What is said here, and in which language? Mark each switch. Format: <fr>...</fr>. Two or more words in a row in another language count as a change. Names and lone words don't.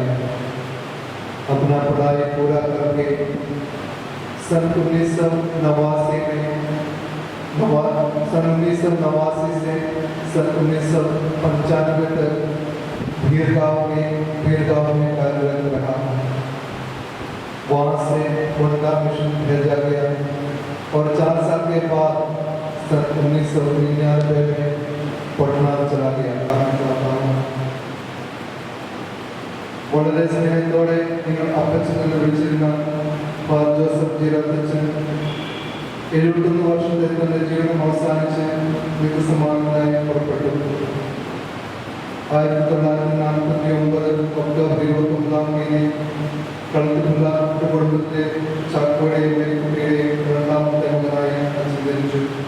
<hi>अपना पढ़ाई पूरा करके सन 1989 से सन 1995 तक भीरगांव में कार्यरत रहा। वहाँ से वनगा मिशन भेजा गया और 4 साल के बाद सन 1999 में पटना चला गया।</hi> <ml>വളരെ സ്നേഹത്തോടെ നിങ്ങൾ അപ്പച്ചൻ എന്ന് വിളിച്ചിരുന്ന ഫാദർ ജോസഫ് ജീരത്തച്ഛൻ 71 വർഷത്തെ തന്റെ ജീവിതം അവസാനിച്ച് നിത്യസമാനമായി പുറപ്പെട്ടു. 1949 ഒക്ടോബർ 29 തീയതി കളത്തിലുള്ള കുടുംബത്തെ ചാക്കോടെയും കുട്ടിയുടെയും 2ാമത്തെ മകനായി അച്ഛൻ ജനിച്ചു.</ml>